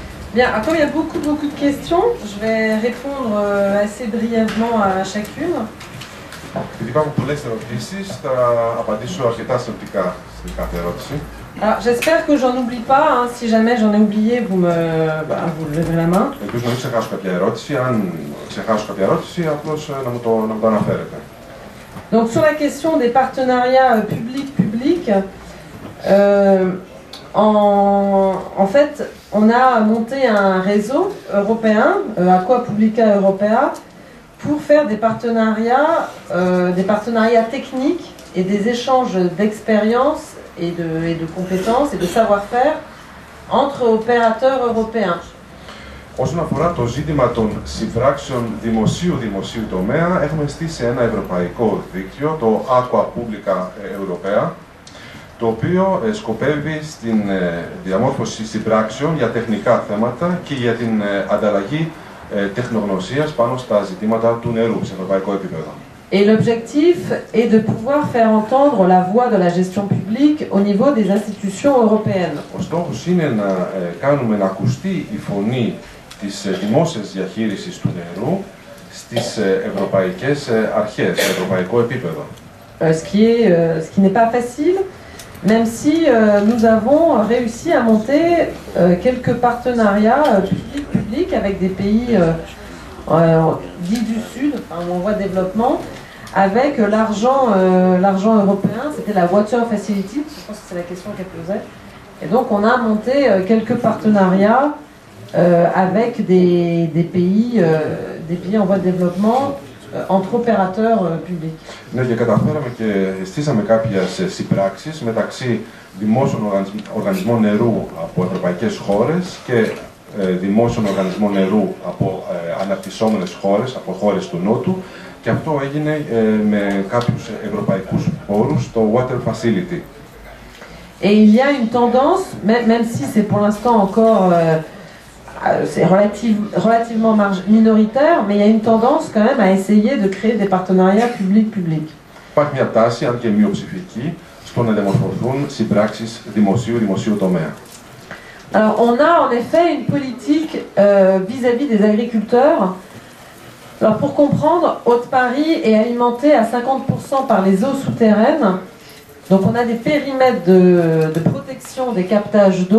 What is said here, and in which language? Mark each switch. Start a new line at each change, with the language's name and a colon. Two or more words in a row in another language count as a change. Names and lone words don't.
French: Bien, comme il y a beaucoup de questions, je vais répondre assez brièvement à chacune.
Greek: Επειδή υπάρχουν πολλές ερωτήσεις, θα απαντήσω αρκετά συνοπτικά στην κάθε ερώτηση.
French: Alors, j'espère que j'en oublie pas. Hein. Si jamais j'en ai oublié, vous levez la main.
Greek: Ελπίζω να μην ξεχάσω κάποια ερώτηση. Αν ξεχάσω κάποια ερώτηση, απλώς να μου το αναφέρετε.
French: Donc, sur la question des partenariats public-public, en fait, on a monté un réseau européen, Aqua Publica Europea, pour faire des partenariats techniques et des échanges d'expériences et de compétences et de savoir-faire entre opérateurs européens.
Greek: Όσον αφορά το ζήτημα των συμπράξεων δημοσίου-δημοσίου τομέα, έχουμε στήσει ένα ευρωπαϊκό δίκτυο, το Aqua Publica Europea, το οποίο σκοπεύει στην διαμόρφωση συμπράξεων για τεχνικά θέματα και για την ανταλλαγή τεχνογνωσίας πάνω στα ζητήματα του νερού σε ευρωπαϊκό επίπεδο.
French: Et l'objectif est de pouvoir faire entendre la voix de la gestion publique au niveau des institutions européennes.
Greek: Ο στόχος είναι να κάνουμε να ακουστεί η φωνή της δημόσιας διαχείρισης του νερού στις ευρωπαϊκές αρχές, σε ευρωπαϊκό επίπεδο.
French: Ce qui n'est pas facile, même si nous avons réussi à monter quelques partenariats publics avec des pays dits du Sud, enfin, où on voit développement, avec l'argent européen, c'était la Water Facility, je pense que c'est la question qu'elle posait. Et donc on a monté quelques partenariats avec des pays en voie de développement entre opérateurs publics.
Greek: Ναι, και καταφέραμε και στήσαμε κάποιες συμπράξεις μεταξύ δημόσιων οργανισμών νερού από ευρωπαϊκές χώρες και δημόσιων οργανισμών νερού από αναπτυσσόμενες χώρες, από χώρες του Νότου, και αυτό έγινε με κάποιους ευρωπαϊκούς πόρους, το Water Facility.
French: Et il y a une tendance, même si c'est pour l'instant encore c'est relativement minoritaire, mais il y a une tendance quand même à essayer de créer des partenariats public-public.
Greek: Υπάρχει μια τάση, αν και μειοψηφική, στο να διαμορφωθούν συμπράξεις δημοσίου τομέα.
French: Alors, on a en effet une politique vis-à-vis des agriculteurs. Alors, pour comprendre, Haute-Paris est alimenté à 50% par les eaux souterraines. Donc, on a des périmètres de protection des captages d'eau.